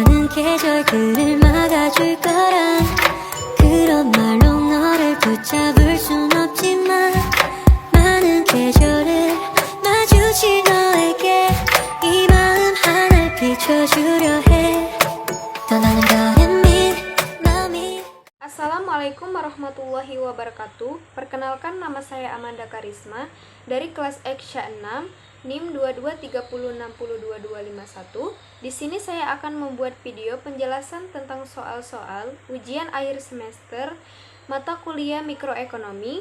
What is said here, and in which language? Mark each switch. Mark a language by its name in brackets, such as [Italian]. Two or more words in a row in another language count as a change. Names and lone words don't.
[Korean] 계절들을 막아줄 거란 그런 말로 너를 붙잡을 순 없지만 많은 계절을 마주친 너에게 이 마음 하나 비춰주려 해 떠나는 다른 마음이. [Arabic] السلام عليكم ورحمة الله وبركاته. [Indonesian] Perkenalkan, nama saya Amanda Karisma dari kelas Eksya 6 NIM 2230602251. Di sini saya akan membuat video penjelasan tentang soal-soal ujian akhir semester mata kuliah mikroekonomi.